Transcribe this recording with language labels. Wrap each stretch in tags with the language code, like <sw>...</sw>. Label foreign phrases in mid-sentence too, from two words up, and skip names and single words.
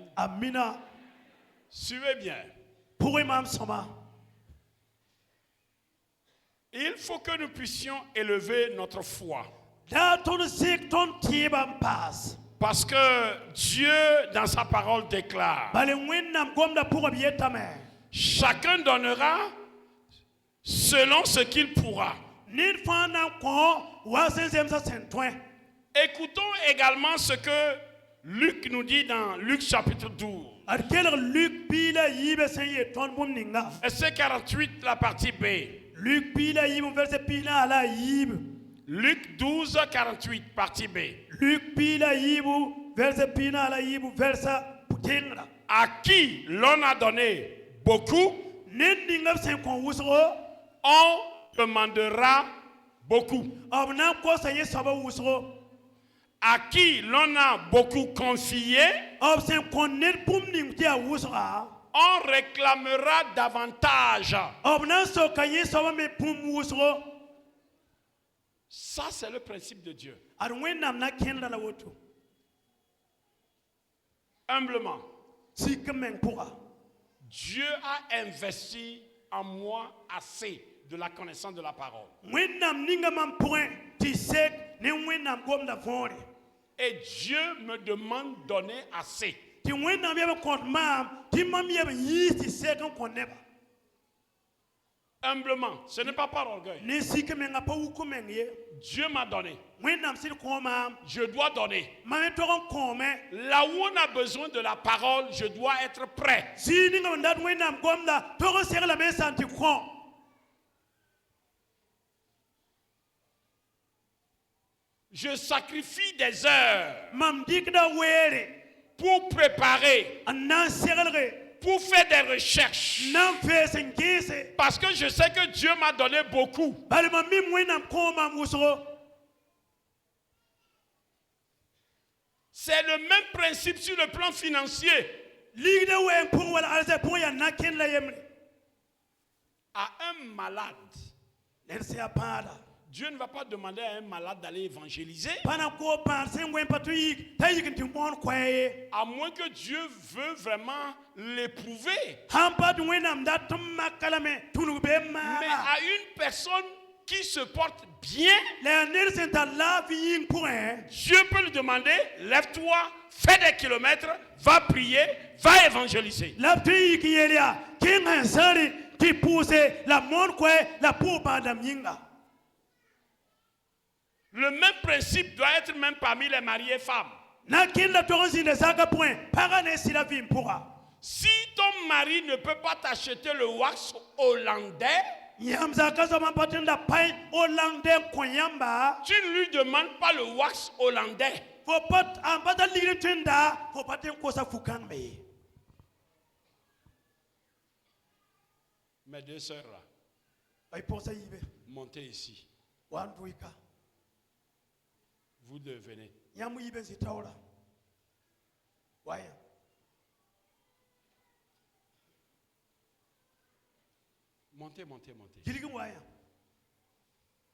<mos>amina</mos> <fr>Suivez bien.</fr> <mos>pʋgẽ maam sõma</mos> <fr>Il faut que nous puissions élever notre foi.</fr> <mos>daa tõnd zɩk tõnd tɩɩba n paas</mos> <fr>Parce que Dieu, dans sa parole, déclare,</fr> <mos>bale wẽnnaam gomda pʋgã b yetame</mos> <fr>chacun donnera selon ce qu'il pourra.</fr> <mos>ned fãa na n kõ wa sẽn zemsã sẽn tõe</mos> <fr>Écoutons également ce que Luc nous dit dans Luc chapitre 12,</fr> <mos>ad kelg luk piila yiibe sẽn yee tõnd bũmb ninga</mos> <fr>verset 48, la partie B.</fr> <mos>luk piila yiib vɛrse piila a la a yiib</mos> <fr>Luc 12, 48, partie B.</fr> <mos>luk piila yiibu vɛrse piila a la yiibu vɛrsa tengra</mos> <fr>À qui l'on a donné beaucoup,</fr> <mos>ned ninga b sẽn kõ wʋsgo</mos> <fr>on demandera beaucoup.</fr> <mos>b na n kosa yẽ soaba wʋsgo</mos> <fr>À qui l'on a beaucoup confié,</fr> <mos>b sẽn kõ ned bũmb ning tɩ yaa wʋsga</mos> <fr>on réclamera davantage.</fr> <mos>b na n soka yẽ soaba me bũmb wʋsgo</mos> <fr>Ça, c'est le principe de Dieu.</fr> <mos>ad wẽnnaam na kẽnda la woto</mos> <fr>Humblement,</fr> <mos>sik n meng pʋga</mos> <fr>Dieu a investi en moi assez de la connaissance de la parole.</fr> <mos>wẽnnaam ninga mam pʋgẽ tɩ sek ne wẽnnaam gomda võore</mos> <fr>Et Dieu me demande de donner assez.</fr> <mos>tɩ wẽnnaam yɛb n kõt maam tɩ mam yɛb n yiis tɩ sek n kõ neba</mos> <fr>Humblement, ce n'est pas par orgueil.</fr> <mos>ne sik menga pa wuk meng ye</mos> <fr>Dieu m'a donné.</fr> <mos>wẽnnaam sɩd kõ maam</mos> <fr>Je dois donner.</fr> <mos>mam me tog n kõome</mos> <fr>Là où on a besoin de la parole, je dois être prêt.</fr> <mos>zĩig ninga n dat wẽnnaam gomda tog n seglame n sãn tɩ kõ</mos> <fr>Je sacrifie des heures</fr> <mos>mam dɩkda weere</mos> <fr>pour préparer,</fr> <mos>n na n seglge</mos> <fr>pour faire des recherches.</fr> <mos>na n fees n gẽese</mos> <fr>Parce que je sais que Dieu m'a donné beaucoup.</fr> <mos>bal mam mim wẽnnaam kõ maam wʋsgo</mos> <fr>C'est le même principe sur le plan financier.</fr> <mos>ligda wɛɛng pʋgẽ wala alsɛ pʋgẽ yaa na kẽnd la yembre</mos> <fr>À un malade,</fr> <mos>ned sẽn yaa pãada</mos> <fr>Dieu ne va pas demander à un malade d'aller évangéliser,</fr> <mos>pa na koo pãad sẽn wẽn pa tɩ yik t'a yik n tɩ moon koɛɛ ye</mos> <fr>à moins que Dieu veut vraiment l'éprouver.</fr> <mos>sãn pa tɩ wẽnnaam dat tɩ maka lame tũnug bee</mos> <fr>Mais</fr> <mos>maaga</mos> <fr>à une personne qui se porte bien,</fr> <mos>la yaa ned sẽn tar laafɩ yĩng pʋgẽ</mos> <fr>Dieu peut lui demander, lève-toi, fais des kilomètres, va prier, va évangéliser.</fr> <mos>la b tɩ yik n yeel yaa kẽng sẽn sãre tɩ pʋʋse la moon koɛ la pʋʋs bãadam yĩnga</mos> <fr>Le même principe doit être même parmi les mariés femmes.</fr> <mos>na kẽnd la tog n zĩnda zakã pʋgẽ pagã ne sɩda vɩɩm pʋga</mos> <fr>Si ton mari ne peut pas t'acheter le wax hollandais,</fr> <mos>yãmb zakã soab n pa tɩ n da pãe hollandɛ n kõ yãmba</mos> <fr>tu ne lui demandes pas le wax hollandais.</fr> <mos>fo pa n pa ta ligd tɩ n daa fo pa tɩ n kosa fu-kãngme ye</mos> <fr>Mes deux sœurs là,</fr> <mos>ba y pʋgsa yiibe</mos> <fr>montez ici.</fr> <mos>wa n dʋɩka</mos> <fr>Vous deux venez.</fr> <mos>yãmb yiibe n zĩ taoora wa yã</mos> <fr>Montez, montez, montez.</fr> <mos>gilg n wa yã</mos>